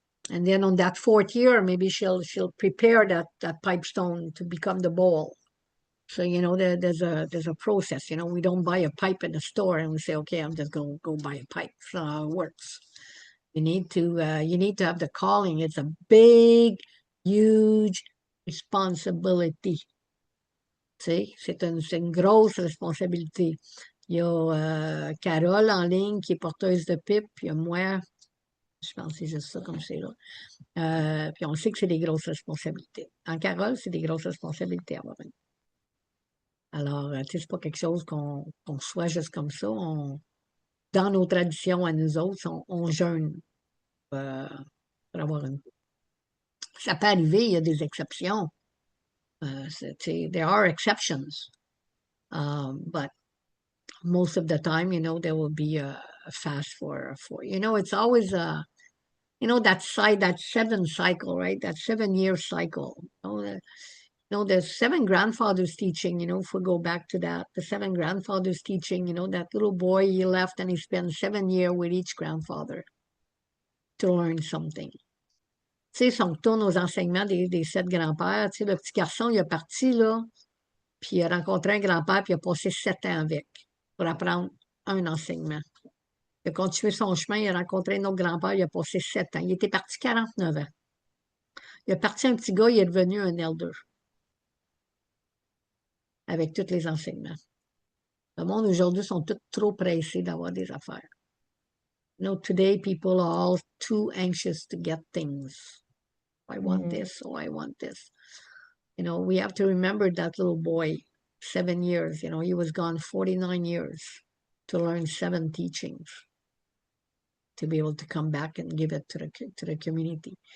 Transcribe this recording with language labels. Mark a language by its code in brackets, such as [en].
[en] And then on that 4th year, maybe she'll prepare that pipe stone to become the bowl. So, there's a process. We don't buy a pipe in the store and we say, okay, I'm just going to go buy a pipe. That's not how it works. You need to have the calling. It's a big, huge responsibility. [fr] Tu sais, c'est une grosse responsabilité. Il y a Carole en ligne qui est porteuse de pipe, puis il y a moi, je pense que c'est juste ça comme c'est là. Puis on sait que c'est des grosses responsabilités. En Carole, c'est des grosses responsabilités à avoir une. Alors, tu sais, c'est pas quelque chose qu'on soit juste comme ça. Dans nos traditions à nous autres, on jeûne pour avoir une. Ça peut arriver, il y a des exceptions. [en] There are exceptions. But most of the time, there will be a fast for it's always that 7 cycle, right? That 7-year cycle. The 7 grandfathers teaching, if we go back to that, the 7 grandfathers teaching, that little boy, he left and he spent 7 years with each grandfather to learn something. [fr] Tu sais, si on retourne aux enseignements des 7 grands-pères, tu sais, le petit garçon, il est parti, là, puis il a rencontré un grand-père, puis il a passé 7 ans avec pour apprendre un enseignement. Il a continué son chemin, il a rencontré un autre grand-père, il a passé 7 ans. Il était parti 49 ans. Il est parti un petit gars, il est devenu un elder avec tous les enseignements. Le monde aujourd'hui sont tous trop pressés d'avoir des affaires. [en] Today people are all too anxious to get things. I want this, or I want this. We have to remember that little boy, 7 years, he was gone 49 years to learn 7 teachings, to be able to come back and give it to the community.